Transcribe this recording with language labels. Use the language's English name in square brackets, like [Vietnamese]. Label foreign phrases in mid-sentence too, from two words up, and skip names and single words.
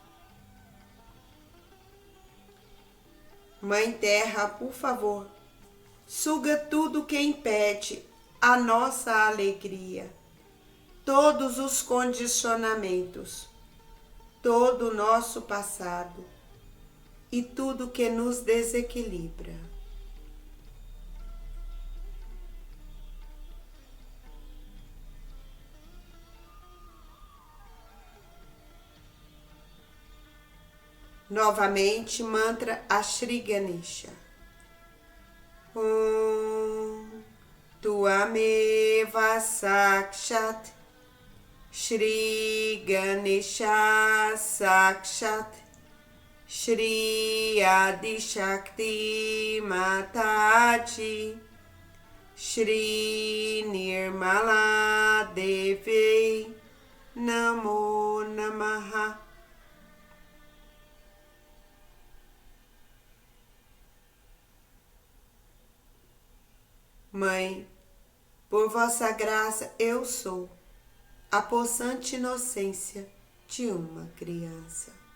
[Portuguese] Mãe Terra, por favor, suga tudo que impede a nossa alegria, todos os condicionamentos, todo o nosso passado e tudo que nos desequilibra. Novamente, mantra Ashri Ganesha. [Sanskrit] Tuameva Sakshat Shri Ganesha Sakshat Shri Adi Shakti Mataji Shri Nirmala Devi Namo Namaha. [Portuguese] Mãe, por vossa graça eu sou a possante inocência de uma criança.